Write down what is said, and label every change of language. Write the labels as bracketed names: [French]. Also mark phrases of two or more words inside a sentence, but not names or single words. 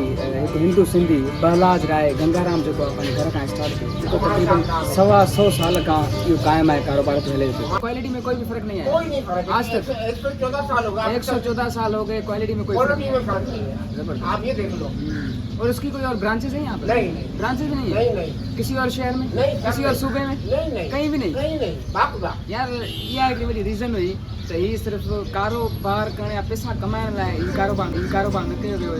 [Sindhi] हिकु हिंदू सिंधी बहलाज राय गंगाराम जेको आहे पंहिंजे घर खां स्टार्ट कयो, जेको तक़रीबन 125 साल खां इहो क़ाइमु आहे, कारोबार ते हले पियो। [Urdu] کوالٹی میں کوئی بھی فرق نہیں ہے آج تک۔ 114 سال ہو گئے، کوالٹی میں کوئی فرق نہیں ہے. آپ یہ دیکھ لو. اور اس کی کوئی اور برانچز ہیں یہاں پر؟ نہیں، برانچز بھی نہیں ہے. نہیں۔ کسی اور شہر میں؟ نہیں۔ کسی اور صوبے میں؟ نہیں۔ کہیں بھی نہیں? نہیں۔ یار یہ ایک بڑی ریزن [Sindhi] हुई तो ही सिर्फ कारोबार करने या पैसा कमाइण लाइ ही कारोबार न कयो वियो।